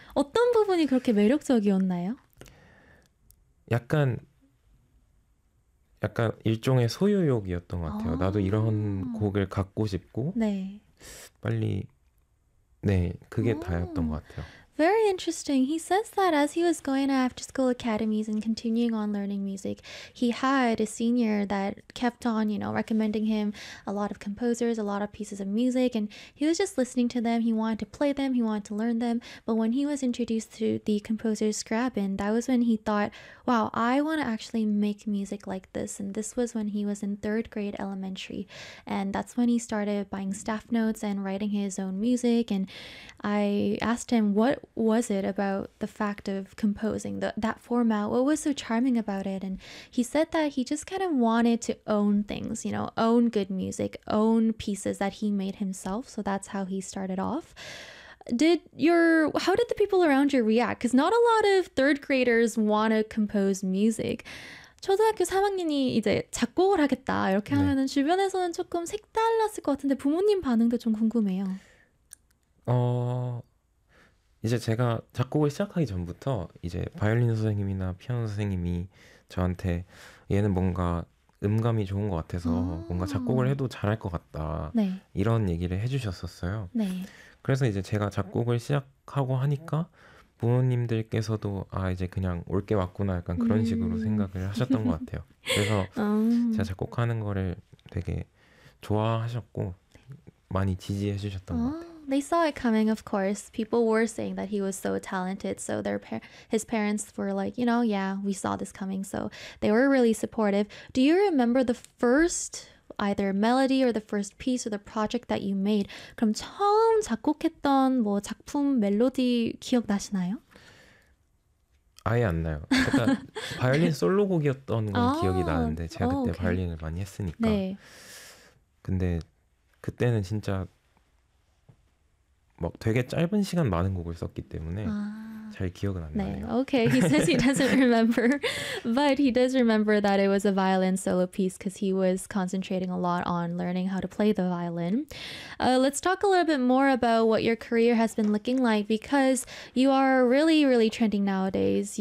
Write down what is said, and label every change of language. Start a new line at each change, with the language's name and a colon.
Korean: 어떤 부분이 그렇게 매력적이었나요? 약간 약간 일종의 소유욕이었던 것 같아요. 나도 이런 곡을 갖고 싶고 네. 빨리 네 그게 다였던 것 같아요.
English: Very interesting. He says that as he was going to after school academies and continuing on learning music, he had a senior that kept on, you know, recommending him a lot of composers, a lot of pieces of music, and he was just listening to them. He wanted to play them. He wanted to learn them. But when he was introduced to the composer Scriabin, that was when he thought, wow, I want to actually make music like this. And this was when he was in third grade elementary. And that's when he started buying staff notes and writing his own music. And I asked him, what was it about the fact of composing that format? What was so charming about it? And he said that he just kind of wanted to own things, you know, own good music, own pieces that he made himself. So that's how he started off. How did the people around you react? Because not a lot of third graders want to compose music.
Korean: 초등학교 3학년이 이제 작곡을 하겠다 이렇게 네. 하면은 주변에서는 조금 색달랐을 것 같은데 부모님 반응도 좀 궁금해요. 이제 제가 작곡을 시작하기 전부터 이제 바이올린 선생님이나 피아노 선생님이 저한테 얘는 뭔가 음감이 좋은 것 같아서 뭔가 작곡을 해도 잘할 것 같다 네. 이런 얘기를 해주셨었어요. 네. 그래서 이제 제가 작곡을 시작하고 하니까 부모님들께서도 아 이제 그냥 올 게 왔구나 약간 그런 식으로 생각을 하셨던 것 같아요. 그래서 제가 작곡하는 거를 되게 좋아하셨고 많이 지지해 주셨던 것 같아요.
English: They saw it coming, of course. People were saying that he was so talented. So his parents were like, you know, yeah, we saw this coming. So they were really supportive. Do you remember the first either melody or the first piece or the project that you made?
Korean: 그럼 처음 작곡했던 뭐 작품 멜로디 기억나시나요? 아예 안 나요. 그러니까 바이올린 솔로곡이었던 건 기억이 나는데 제가 그때 okay. 바이올린을 많이 했으니까. 네. 근데 그때는 진짜 막 되게 짧은 시간 많은 곡을 썼기 때문에 잘 기억은 안 나네요. 네.
English: Okay, he says he doesn't remember, but he does remember that it was a violin solo piece because he was concentrating a lot on learning how to play the violin. Let's talk a little bit more about what your career has been looking like because you are really, really trending nowadays.